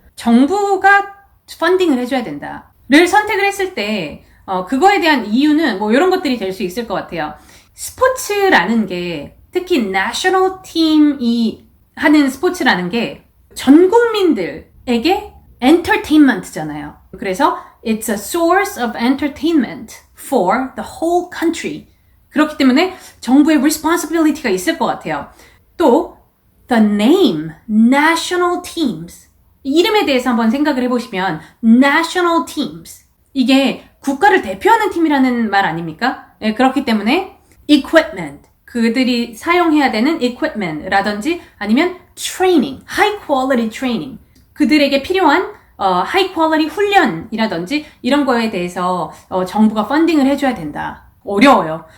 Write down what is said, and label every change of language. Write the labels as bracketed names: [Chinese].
[Korean] 정부가 펀딩을 해줘야 된다를 선택을 했을 때 그거에 대한 이유는 뭐 이런 것들이 될 수 있을 것 같아요. 스포츠라는 게 특히 내셔널 팀이 하는 스포츠라는 게 전 국민들에게 entertainment잖아요. [English] 그래서 it's a source of entertainment for the whole country. [Korean] 그렇기 때문에 정부의 responsibility가 있을 것 같아요. [English] 또 the name, national teams. [Korean] 이름에 대해서 한번 생각을 해보시면 [English] national teams. [Korean] 이게 국가를 대표하는 팀이라는 말 아닙니까? 네, 그렇기 때문에 equipment, 그들이 사용해야 되는 equipment라든지 아니면 training, [English] high quality training, [Korean] 그들에게 필요한 high quality 훈련이라든지 이런 거에 대해서 정부가 펀딩을 해줘야 된다. 어려워요.